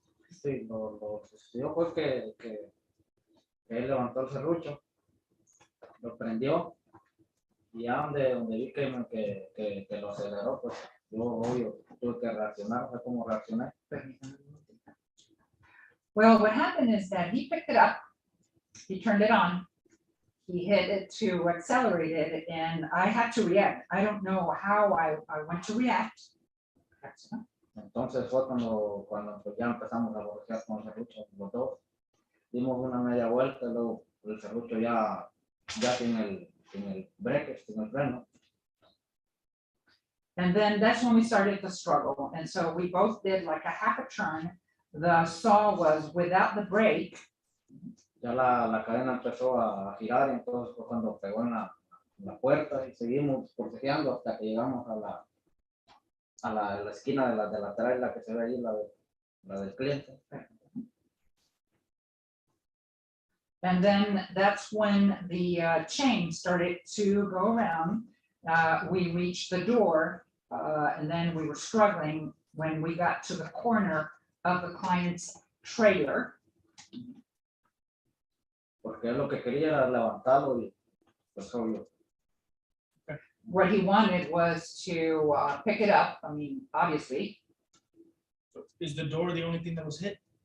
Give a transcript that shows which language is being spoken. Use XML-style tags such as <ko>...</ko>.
<es>Sí, lo sucedió fue que él levantó el serrucho, lo prendió, y ya donde vi que lo aceleró, pues yo obvio tuve que reaccionar, fue como reaccioné.</es> <en>Well, what happened is that he picked it up, he turned it on, he hit it to accelerate it, and I had to react. I don't know how I went to react.</en> <es>Entonces fue cuando pues ya empezamos a bloquear con el serrucho los dos, dimos una media vuelta, luego el serrucho ya sin el break, sin el freno.</es> <en>And then that's when we started the struggle. And so we both did like a half a turn. The saw was without the brake.</en> <es>Ya la cadena empezó a girar, entonces fue cuando pegó en la puerta y seguimos forcejeando hasta que llegamos a la esquina de la traila que se ve ahí, la del cliente.</es> <en>And then that's when the chain started to go around. We reached the door, and then we were struggling when we got to the corner of the client's trailer.</en> <es>Porque él lo que quería era levantarlo y pues obvio.</es> <en>What he wanted was to pick it up. I mean, obviously. Is the door the only thing that was hit?</en>